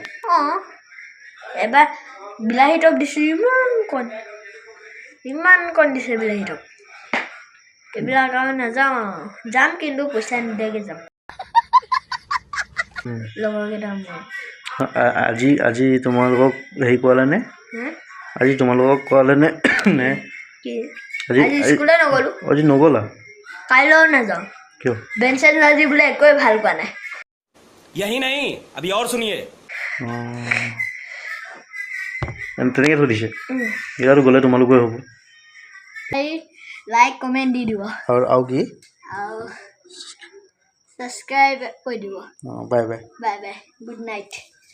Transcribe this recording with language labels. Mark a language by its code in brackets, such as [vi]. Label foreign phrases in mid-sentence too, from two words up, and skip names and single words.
[as] এবাৰ বিলাহী টপ দিছোঁ ইমান কণ দিছে বিলাহী টপ এইবিলাক আৰু নাযাওঁ যাম কিন্তু পইচা নিদিয়াকৈ যাম লগৰকেইটা আজি তোমালোকক হেৰি কৰালে নে আজি তোমালোকক কৰালে নে আজি স্কুলে নগ'লোঁ আজি নগ'লা কাইলৈও নাযাওঁ কিয় বেঞ্চ আজি বোলে একোৱে ভাল পোৱা নাই [hi] यही नहीं अभी और सुनिए [as] তেনেকৈ থৈ দিছে ইয়াতো গ'লে তোমালোকে হ'ব [en] like comment [as] দি দিব আৰু কি আৰু ছাবস্ক্ৰাইব কৰি দিব [en] bye bye good night